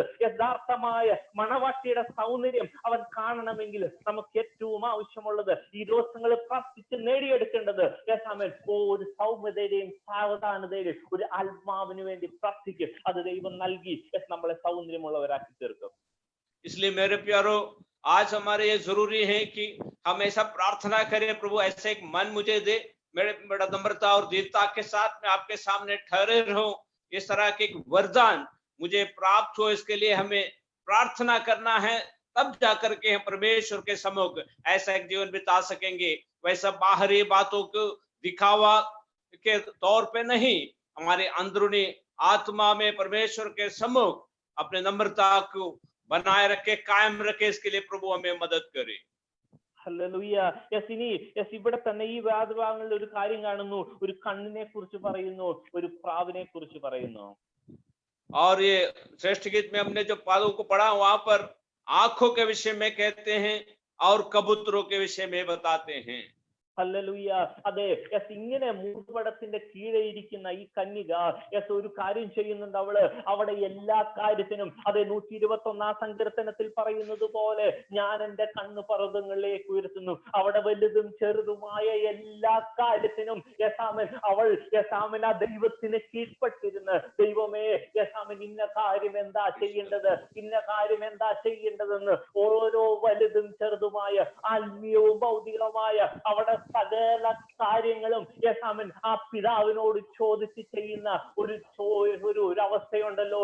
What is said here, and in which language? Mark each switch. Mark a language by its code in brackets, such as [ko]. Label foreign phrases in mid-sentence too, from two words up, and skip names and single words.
[ml] യഥാർത്ഥമായ മണവാട്ടിയുടെ സൗന്ദര്യം അവൻ കാണണമെങ്കിൽ നമുക്ക് ഏറ്റവും ആവശ്യമുള്ളത് ഈ ദിവസങ്ങളിൽ പ്രാർത്ഥിച്ച് നേടിയെടുക്കേണ്ടത് ഒരു സൗമ്യതയുടെയും സാവധാനതയുടെയും ഒരു ആത്മാവിന് വേണ്ടി പ്രാർത്ഥിക്കും. അത് ദൈവം നൽകി നമ്മളെ സൗന്ദര്യമുള്ളവരാക്കി തീർക്കും. [hi] इसलिए मेरे प्यारो, आज हमारे ये जरूरी है कि हम ऐसा प्रार्थना करें, प्रभु ऐसे एक मन मुझे दे, बड़ा नम्रता और दीनता के साथ मैं आपके सामने ठहरे रहूं, इस तरह के एक वरदान मुझे प्राप्त हो। इसके लिए हमें प्रार्थना करना है, तब जाकर के हम परमेश्वर के सम्मुख ऐसा एक जीवन बिता सकेंगे। वैसा बाहरी बातों को दिखावा के तौर पे नहीं, हमारे अंदरूनी आत्मा में परमेश्वर के सम्मुख अपने नम्रता को बनाए रखे, कायम रखे। इसके लिए प्रभु हमें मदद करे। [ml] ഹല്ലേലൂയ. ഇവിടെ തന്നെ ഈ വേദഭാഗങ്ങളിൽ ഒരു കാര്യം കാണുന്നു, ഒരു കണ്ണിനെ കുറിച്ച് പറയുന്നു, ഒരു പ്രാവിനെ കുറിച്ച് പറയുന്നു. [hi] और ये श्रेष्ठ गीत में हमने जो पादों को पढ़ा, वहां पर आंखों के विषय में कहते हैं और कबूतरों के विषय में बताते हैं. [ml] ഹല്ലേലൂയ. അതെ, ഇങ്ങനെ മൂടുപടത്തിന്റെ കീഴെ ഇരിക്കുന്ന ഈ കന്യക ഒരു കാര്യം ചെയ്യുന്നുണ്ട്. അവിടെ എല്ലാ കാര്യത്തിനും, അതെ 121 സങ്കീർത്തനത്തിൽ പറയുന്നത് പോലെ, ഞാൻ എന്റെ കണ്ണ് പർവ്വതങ്ങളിലേക്ക് ഉയർത്തുന്നു. അവിടെ വലുതും ചെറുതുമായ എല്ലാ കാര്യത്തിനും അവൾ ആ ദൈവത്തിന് കീഴ്പ്പെട്ടിരുന്ന്, ദൈവമേ ഇന്ന കാര്യം എന്താ ചെയ്യേണ്ടത്, ഇന്ന കാര്യം എന്താ ചെയ്യേണ്ടതെന്ന് ഓരോ വലുതും ചെറുതുമായ ആത്മീയവും ഭൗതികവുമായ അവിടെ സകല കാര്യങ്ങളും ആ പിതാവിനോട് ചോദിച്ച് ചെയ്യുന്ന ഒരു അവസ്ഥയുണ്ടല്ലോ.